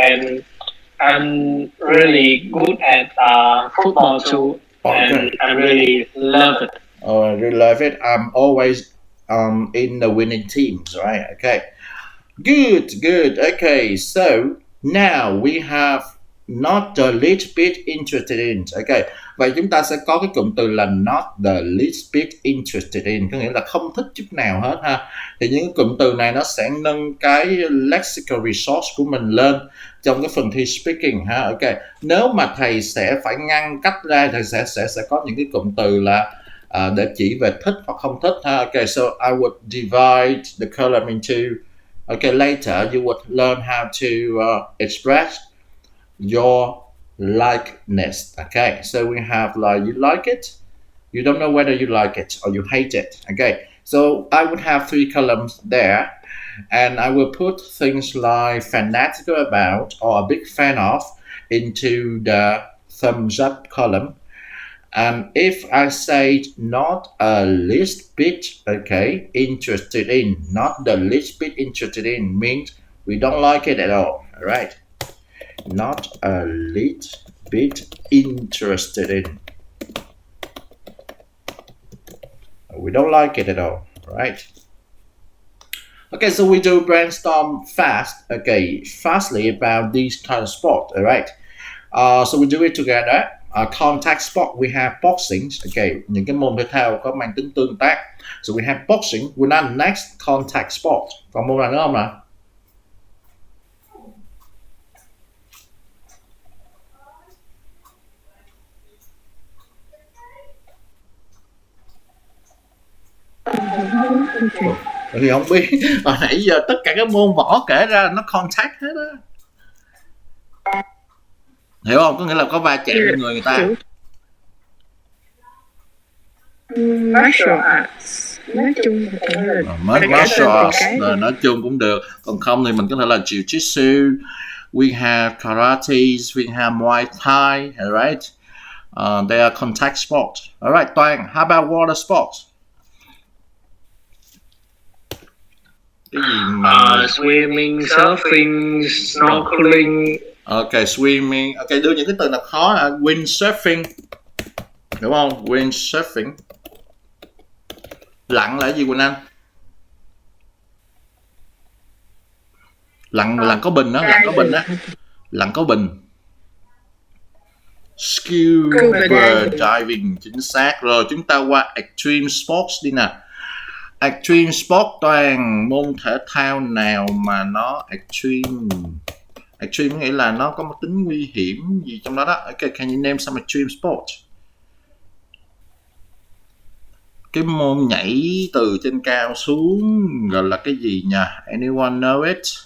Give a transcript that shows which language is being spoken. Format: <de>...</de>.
<en>And I'm really good at football too, and I really love it. Oh, I really love it. I'm always in the winning teams, right? Okay, good. Okay, so now we have not the least bit interested in.</en> <vi>Okay, vậy chúng ta sẽ có cái cụm từ là</vi> <en>not the least bit interested in,</en> <vi>có nghĩa là không thích chút nào hết ha. Thì những cái cụm từ này nó sẽ nâng cái lexical resource của mình lên trong cái phần thi speaking ha. Ok, nếu mà thầy sẽ phải ngăn cách ra, thầy sẽ có những cái cụm từ là để chỉ về thích hoặc không thích ha.</vi> <en>Ok, so I would divide the column into, okay, later you would learn how to express your likeness. Okay, so we have like you like it, you don't know whether you like it or you hate it. Okay, so I would have 3 columns there, and I will put things like fanatical about or a big fan of into the thumbs up column. And if I say not a least bit, okay, interested in, not the least bit interested in means we don't like it at all. All right, not a little bit interested in, we don't like it at all, right? Okay, so we do brainstorm fast, okay, fastly about these kind of sport, all right? So we do it together. Contact sport, we have boxing, okay,</en> <vi>những cái môn thể thao có mang tính tương tác.</vi> <en>So we have boxing, we're not next contact sport.</en> <vi>Còn môn nào nữa không nào? Thì không biết, hồi nãy giờ tất cả các môn võ kể ra nó contact hết á, hiểu không? Có nghĩa là có va chạm với người ta. Martial arts, nói chung</vi> <en>martial arts</en> <vi>nói chung cũng được, còn không thì mình có thể là</vi> <en>jiu-jitsu, we have karates, we have muay thai, alright, they are contact sports. Alright, Toàn, how about water sports?</en> <vi>Cái gì mà</vi> <en>swimming, surfing, snorkeling. Ok, swimming.</en> <vi>Ok, đưa những cái từ nào khó là windsurfing, đúng không? Windsurfing. Lặn là cái gì Quỳnh Anh? Lặn có bình đó, lặn có bình đó. Lặn có bình. Scuba diving, chính xác. Rồi chúng ta qua extreme sports đi nè. Extreme sport, Toàn, môn thể thao nào mà nó extreme? Extreme nghĩa là nó có một tính nguy hiểm gì trong đó đó.</vi> <en>Okay, can you name some extreme sports?</en> <vi>Cái môn nhảy từ trên cao xuống gọi là cái gì nhỉ?</vi> <en>Anyone know it?</en>